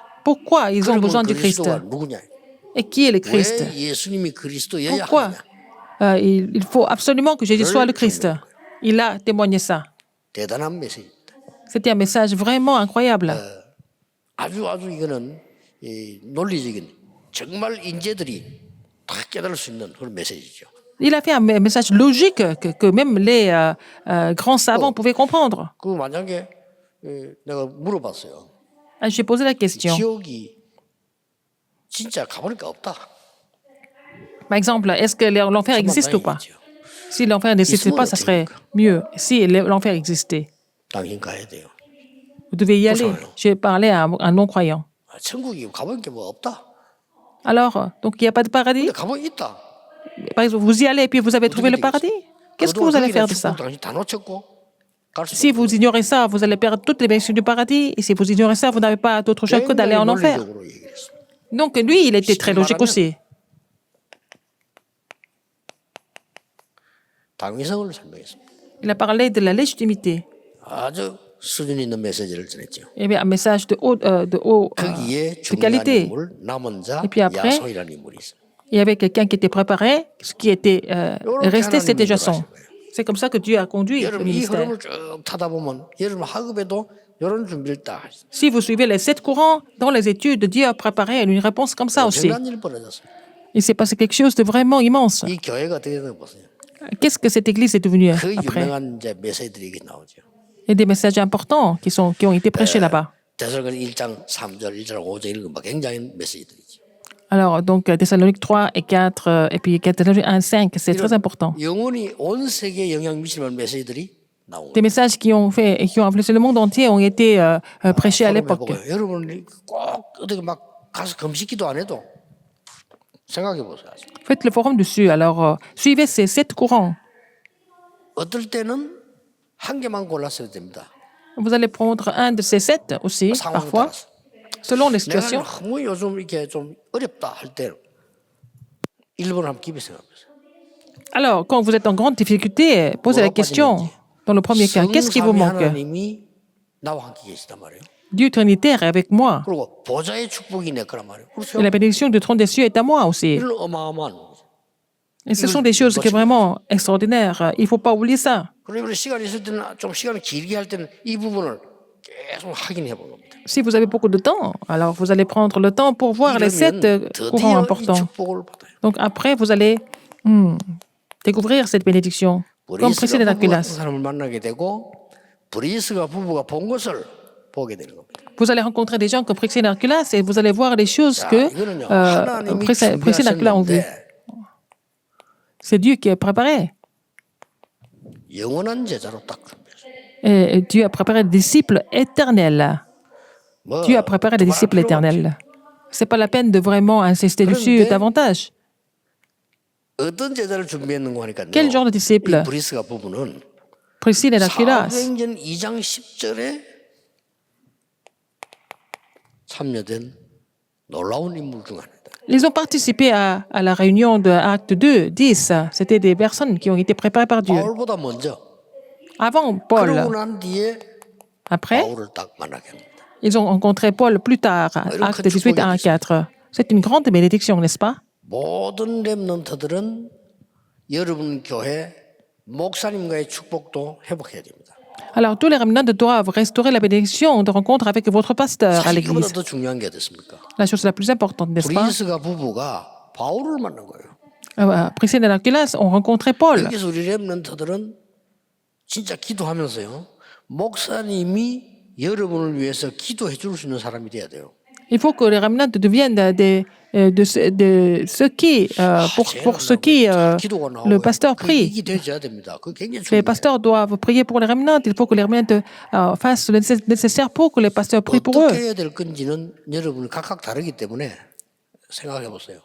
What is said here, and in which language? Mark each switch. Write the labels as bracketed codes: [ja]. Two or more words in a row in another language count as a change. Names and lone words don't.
[fr] Pourquoi ils ont [ko] 그러면 [fr] besoin du Christ. [ko] 그리스도가 누구냐? [fr] Et qui est le Christ? [ko] 왜 예수님이 그리스도여야 [fr] Pourquoi [ko] 하느냐? [fr] il faut absolument que Jésus soit le Christ. Il a témoigné ça. [ko] 대단한 메시지입니다. [fr] C'était un message vraiment incroyable. [ko] 아주 이거는 이 논리적인 정말 인재들이 다 깨달을 수 있는 그런 메시지죠. [fr] Il a fait un message logique que même les grands savants pouvaient comprendre. [ko] 그 만약에 내가 물어봤어요. [fr] J'ai posé la question. [ko] 지옥이 진짜 가보니까 없다. [fr] Par exemple, est-ce que l'enfer existe ou pas? [ko] 다행이죠. [fr] Si l'enfer n'existait pas, ça serait mieux. Si l'enfer existait, [ko] 당신 가야 돼요. [fr] vous devez y aller. J'ai parlé à un non-croyant. [ko] 천국이 가보니까 뭐 없다. [fr] Alors, donc il n'y a pas de paradis? [ko] 근데 가보니 있다. [fr] Par exemple, vous y allez et puis vous avez trouvé le paradis? Qu'est-ce que vous allez faire de ça? [ko] 당신 다 놓쳤고 갈 수. [fr] Si vous ignorez ça, vous allez perdre toutes les bénédictions du paradis. Et si vous ignorez ça, vous n'avez pas d'autre choix que d'aller en enfer. [ko] 논리적으로 얘기를 했습니다. [fr] Donc lui, il était très logique aussi. [ko] 당위성을 설명했습니다. [fr] Il a parlé de la légitimité. [ko] 아주 수준 있는 메시지를 전했죠. [fr] Il y avait un message de [ko] 거기에 [fr] de [ko] 중요한 [fr] qualité. [ko] 인물 남은 자 [fr] Et puis après, [ko] 야손이라는 인물이 있습니다. [fr] Il y avait quelqu'un qui était préparé, ce qui était resté, c'était Jason. C'est comme ça que Dieu a conduit le [ko] 여러분 이 [fr] ministère. [ko] 흐름을 쭉 타다 보면 여러분 학업에도 이런 준비를 딱 하시죠. [fr] Si vous suivez les 7 courants dans les études, Dieu a préparé une réponse comme ça aussi. [ko] 엄청난 일이 벌어졌습니다. [fr] Il s'est passé quelque chose de vraiment immense. [ko] 이 교회가 어떻게 되는 거 보세요. [fr] Qu'est-ce que cette église est devenue [ko] 그 [fr] après? [ko] 유명한 이제 메시지들이 이렇게 나오죠. [fr] Il y a des messages importants qui ont été prêchés là-bas. [ko] 대사로니가 1장 3절, 1장 5절 이런 거 막 굉장히 메시지들이죠. [fr] Alors, donc, Thessalonique 3 et 4, et puis Thessalonique 1 5, c'est très important. [ko] 영혼이 온 세계에 영향 미치는 메시지들이 나온 [fr] Des [ko] 거예요. [fr] messages qui ont influencé le monde entier ont été prêchés à l'époque. [ko] 해보고요. 여러분이 꼭 어떻게 막 가서 금식기도 안 해도 생각해 보세요. [fr] Faites le forum dessus. Alors, suivez ces 7 courants. [ko] 어떨 때는 한 개만 골랐어야 됩니다. [fr] Vous allez prendre un de ces 7 aussi, [ko] 상황에 [fr] parfois, [ko] 따라서. [fr] selon les [ko] 내가 [fr] situations. [ko] 너무 요즘 이렇게 좀 어렵다 할 때는 1번 한번 깊이 생각해보세요. [fr] Alors, quand vous êtes en grande difficulté, posez la question. Dans le premier cas, qu'est-ce qui vous [ko] 성삼위 [fr] manque? [ko] 하나님이 나와 함께 계시단 말이에요. [fr] Dieu Trinitaire est avec moi. [ko] 그리고 보좌의 축복이 내 거란 말이에요. 그렇죠? [fr] Et la bénédiction du trône des cieux est à moi aussi. [ko] 이런 어마어마한 거죠. [fr] Et ce sont des choses qui sont vraiment extraordinaires. Il ne faut pas oublier ça. [ko] 그리고 시간이 있을 때는 좀 시간을 길게 할 때는 이 부분을 계속 확인해 보는 겁니다. [fr] Si vous avez beaucoup de temps, alors vous allez prendre le temps pour voir les 7 [ko] 이러면 [fr] courants [ko] 드디어 이 [fr] importants. [ko] 축복을 받아요. [fr] Donc après, vous allez découvrir cette bénédiction. Comme Priscille et [ko] 브리스가 부부 같은 [fr] Aquilas. [ko] 사람을 만나게 되고 브리스가 부부가 본 것을 보게 되는 겁니다. [fr] Vous allez rencontrer des gens comme Priscille et Aquilas et vous allez voir les choses [ko] 자, [fr] que [ko] 이거는요. 하나님이 [fr] Priscille et Aquilas ont vues. [ko] 준비하셨는데 [fr] C'est Dieu qui a préparé. [ko] 영원한 제자로 딱 준비했어요. [fr] Et Dieu a préparé des disciples éternels. [ko] 뭐 [fr] Dieu a préparé des [ko] 두말할 [fr] disciples [ko] 필요가 없죠. [fr] éternels. C'est pas la peine de vraiment insister dessus [ko] 그런데 [fr] davantage. [ko] 어떤 제자를 준비했는가 하니까요. [fr] Quel genre de disciple? [ko] 이 브리스가 부부는 [fr] Priscille et Aquilas. [ko] 사도행전 2장 10절에 참여된 놀라운 인물 중 하나다. [fr] Ils ont participé à la réunion de Acte 2, 10. C'était des personnes qui ont été préparées par Dieu. [ko] 바울보다 먼저 [fr] Avant Paul. [ko] 그러고 난 뒤에 [fr] Après, [ko] 바울을 딱 만나게 합니다. [fr] ils ont rencontré Paul plus tard. Acte 18, 1 à 4. C'est une grande bénédiction, n'est-ce pas? [ko] 모든 렘넌트들은 여러분 교회 목사님과의 축복도 회복해야 됩니다. [fr] Alors, tous les remnants doivent restaurer la bénédiction de rencontre avec votre pasteur à [ko] 사실 이거보다 [fr] l'église. [ko] 더 중요한 게 어딨습니까? [fr] La chose la plus importante, n'est-ce pas? [ko] 브리스가 부부가 바울을 만난 거예요. [fr] Priscille et Aquila ont rencontré Paul. [ko] 여기서 우리 렘넌트들은 진짜 기도하면서요. 목사님이 여러분을 위해서 기도해 줄 수 있는 사람이 돼야 돼요. [fr] Il faut que les remnants deviennent de ceux qui, pour ceux qui [ko] 기도가 [fr] le [ko] 나오고 [fr] pasteur [ko] 그 [fr] prie. [ko] 일이 되어야 됩니다. 그 굉장히 [fr] Les [ko] 중요해요. [fr] pasteurs doivent prier pour les remnants. Il faut que les remnants fassent le nécessaire pour que les pasteurs prient pour eux. [ko] 어떻게 해야 될 건지는 여러분이 각각 다르기 때문에 생각해 보세요.